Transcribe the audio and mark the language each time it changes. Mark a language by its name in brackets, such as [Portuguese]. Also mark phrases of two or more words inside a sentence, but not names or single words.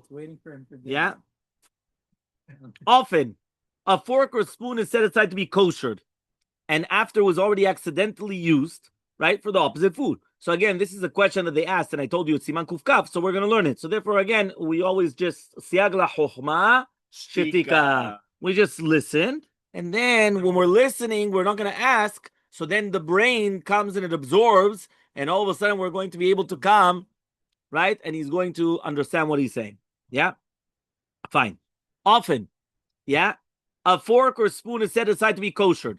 [English] is waiting for him for dinner. Yeah. Often, a fork or spoon is set aside to be koshered, and after was already accidentally used, right, for the opposite food. So again, this is a question that they asked, and I told you it's Siman Kuf Kaf, so we're going to learn it. So therefore, again, we always just [Hebrew] סייג לחכמה שתיקה. [English] We just listen, and then when we're listening, we're not going to ask. So then the brain comes and it absorbs, and all of a sudden we're going to be able to come, right? And he's going to understand what he's saying. Yeah? Fine. Often, yeah, a fork or spoon is set aside to be koshered.